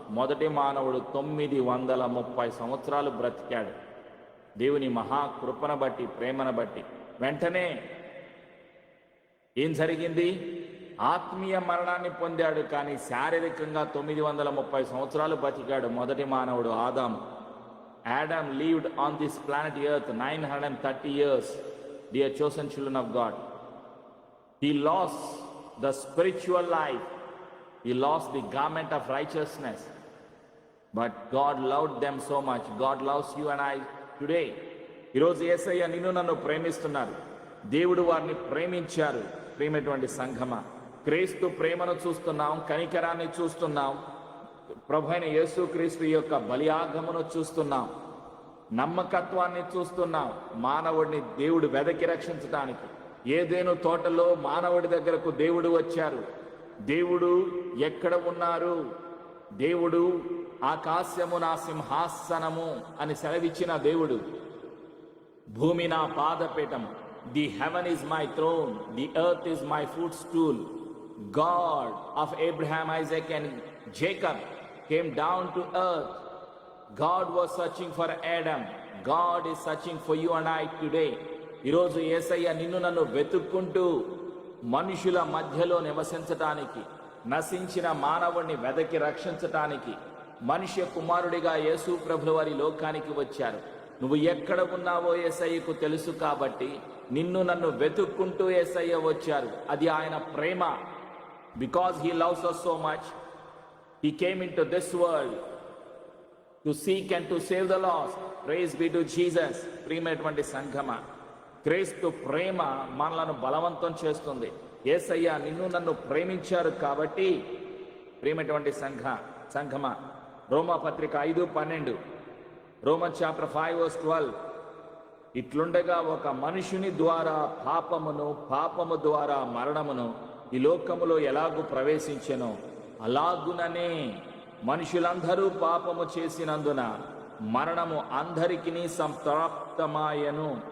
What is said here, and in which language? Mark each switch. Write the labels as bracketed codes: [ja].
[te] మొదటి మానవుడు 930 సంవత్సరాలు బ్రతికాడు. దేవుని మహాకృపను బట్టి, ప్రేమను బట్టి వెంటనే ఏం జరిగింది? ఆత్మీయ మరణాన్ని పొందాడు. కానీ శారీరకంగా 930 సంవత్సరాలు బతికాడు మొదటి మానవుడు ఆదాము. [en] Adam lived on this planet earth 930 years, dear chosen children of God. He lost the spiritual life. He lost the garment of righteousness. But God loved them so much. God loves you and I today. [te] ఈరోజు యేసయ్య నిన్ను నన్ను ప్రేమిస్తున్నారు. దేవుడు వారిని ప్రేమించారు. ప్రేమటువంటి సంఘమా, క్రీస్తు ప్రేమను చూస్తున్నాం, కనికరాన్ని చూస్తున్నాం, ప్రభువైన యేసుక్రీస్తు యొక్క బలియాగమును చూస్తున్నాం, నమ్మకత్వాన్ని చూస్తున్నాం. మానవుడిని దేవుడు వెదకి రక్షించడానికి ఏదేను తోటలో మానవుడి దగ్గరకు దేవుడు వచ్చారు. దేవుడు ఎక్కడ ఉన్నారు? దేవుడు ఆకాశము నా సింహాసనము అని సెలవిచ్చిన దేవుడు, భూమి నా పాదపీఠం. [en] The heaven is my throne, the earth is my footstool. God of Abraham, Isaac and Jacob came down to earth. God was searching for Adam. God is searching for you and I today. [te] ఈరోజు యేసయ్య నిన్ను నన్ను వెతుక్కుంటూ మనుషుల మధ్యలో నివసించటానికి, నశించిన మానవుణ్ణి వెదకి రక్షించటానికి మనుష్య కుమారుడిగా యేసు ప్రభుల వారి లోకానికి వచ్చారు. నువ్వు ఎక్కడ ఉన్నావో యేసయ్యకు తెలుసు కాబట్టి నిన్ను నన్ను వెతుక్కుంటూ యేసయ్య వచ్చారు. అది ఆయన ప్రేమ. [en] Because he loves us so much, he came into this world to seek and to save the lost. Praise be to Jesus. [te] ప్రియమైనటువంటి సంఘమా, క్రీస్తు ప్రేమ మనలను బలవంతం చేస్తుంది. యేసయ్య నిన్ను నన్ను ప్రేమించారు కాబట్టి ప్రియమైనటువంటి సంఘమా, రోమా పత్రిక 5:12, రోమన్ చాప్టర్ 5:12, ఇట్లుండగా ఒక మనుషుని ద్వారా పాపమును, పాపము ద్వారా మరణమును ఈ లోకములో ఎలాగూ ప్రవేశించెనో అలాగుననే మనుషులందరూ పాపము చేసినందున మరణము అందరికీ సంప్రాప్తమాయను.